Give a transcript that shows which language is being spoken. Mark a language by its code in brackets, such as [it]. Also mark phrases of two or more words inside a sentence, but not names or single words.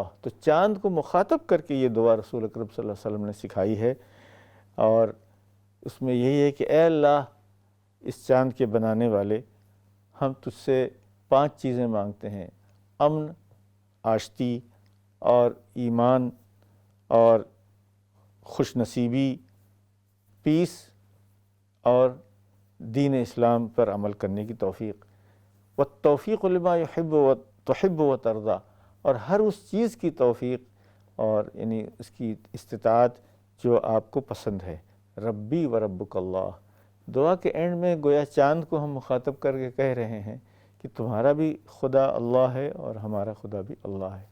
[ur] تو چاند کو مخاطب کر کے یہ دعا رسول اکرم [ar] صلی اللہ علیہ وسلم [ur] نے سکھائی ہے، اور اس میں یہی ہے کہ اے اللہ، اس چاند کے بنانے والے، ہم تجھ سے 5 چیزیں مانگتے ہیں: امن، آشتی اور ایمان اور خوش نصیبی، پیس اور دین اسلام پر عمل کرنے کی توفیق. [ar] والتوفیق لما یحب و تحب و ترضی، [ur] اور ہر اس چیز کی توفیق اور یعنی اس کی استطاعت جو آپ کو پسند ہے. [ar] ربی و ربک اللہ. [ur] دعا کے اینڈ میں گویا چاند کو ہم مخاطب کر کے کہہ رہے ہیں کہ تمہارا بھی خدا اللہ ہے اور ہمارا خدا بھی اللہ ہے.